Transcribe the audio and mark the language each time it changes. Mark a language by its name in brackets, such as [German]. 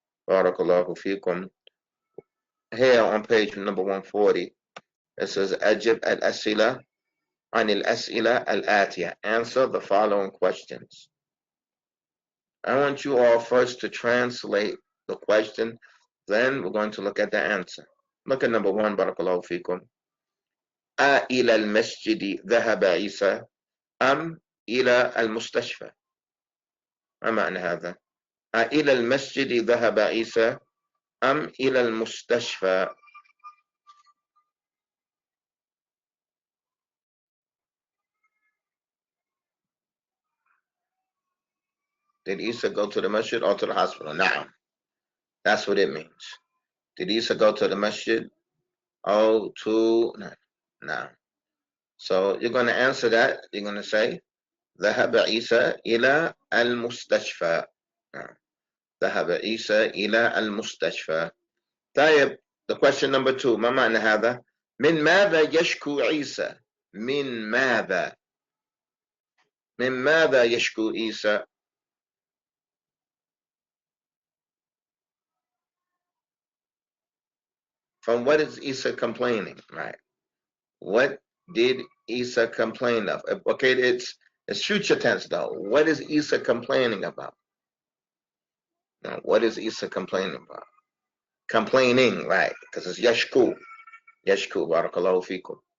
[English] Barakallahu fikum. Here on page number 140, it says [Arabic] Ajib al-asila an al-asila al-atiya. [English] Answer the following questions. I want you all first to translate the question, then we're going to look at the answer. Look at number 1, barakallahu fikum. [Arabic] إلى المسجد ذهب عيسى أم إلى المستشفى؟ ما معنى هذا؟ إلى المسجد ذهب عيسى أم إلى المستشفى؟ [English] Did Isa go to the masjid or to the hospital? Na'am. That's what it means. Did Isa go to the masjid? Oh, to... No. So you're going to answer that. You're going to say [Arabic] ذهب عيسى إلى المستشفى. ذهب عيسى إلى المستشفى. طيب, [English] the question number 2, [Arabic] ما معنى هذا؟ من ماذا يشكو عيسى؟ من ماذا يشكو عيسى؟ [English] From what is Isa complaining, right? What did Isa complain of? Okay, it's future tense though. What is Isa complaining about? Now, what is Isa complaining about? Complaining, right? Because it's yashku. Yashku, barakallahu fikum.